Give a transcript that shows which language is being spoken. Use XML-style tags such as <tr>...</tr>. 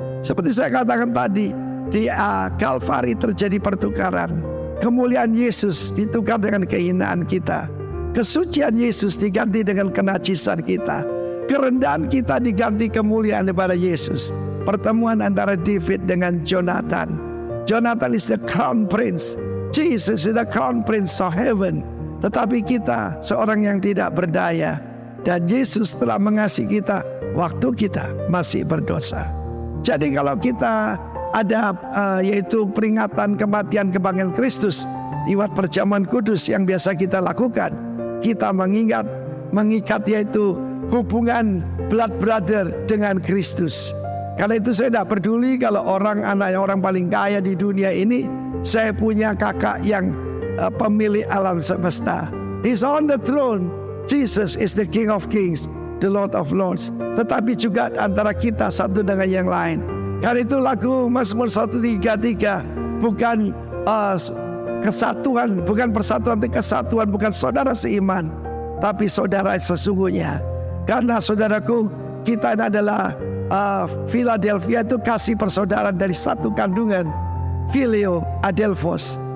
<id>Seperti saya katakan tadi, di Kalvari terjadi pertukaran. Kemuliaan Yesus ditukar dengan kehinaan kita. Kesucian Yesus diganti dengan kenajisan kita. Kerendahan kita diganti kemuliaan daripada Yesus. Pertemuan antara David dengan Jonathan.</id> <en>Jonathan is the crown prince. Jesus is the crown prince of heaven.</en> <id>Tetapi kita seorang yang tidak berdaya. Dan Yesus telah mengasihi kita waktu kita masih berdosa. Jadi kalau kita ada yaitu peringatan kematian kebangkitan Kristus lewat perjamuan kudus yang biasa kita lakukan, kita mengikat yaitu hubungan blood brother dengan Kristus. Karena itu saya tidak peduli kalau anak orang paling kaya di dunia ini. Saya punya kakak yang pemilik alam semesta.</id> <en>He's on the throne. Jesus is the King of Kings, the Lord of Lords.</en> <id>Tetapi juga antara kita satu dengan yang lain. Karena itu lagu Mazmur 133 bukan kesatuan, bukan persatuan, tapi kesatuan, bukan saudara seiman, tapi saudara sesungguhnya. Karena saudaraku, kita adalah Philadelphia itu kasih persaudaraan dari satu kandungan, Phileo Adelphos.</id>